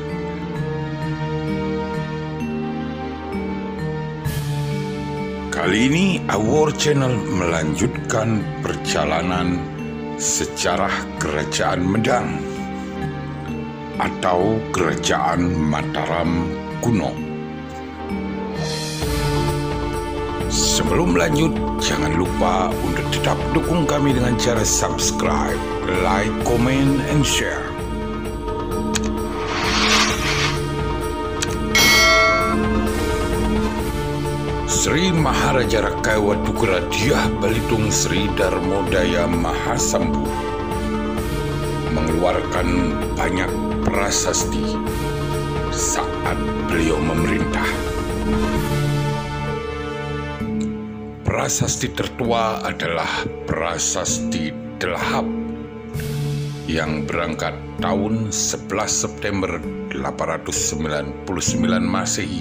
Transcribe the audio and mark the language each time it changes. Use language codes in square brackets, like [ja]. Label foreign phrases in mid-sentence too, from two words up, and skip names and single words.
[id] Kali ini Awol Channel melanjutkan perjalanan sejarah Kerajaan Medang atau Kerajaan Mataram kuno. Sebelum lanjut, jangan lupa untuk tetap dukung kami dengan cara subscribe, [en] like, comment, and share. [id] Sri Maharaja Rakai Watukura Diah Balitung Sri Darmodaya Mahasambu mengeluarkan banyak prasasti saat beliau memerintah. Prasasti tertua adalah Prasasti Delahap yang berangkat tahun 11 September 899 Masehi.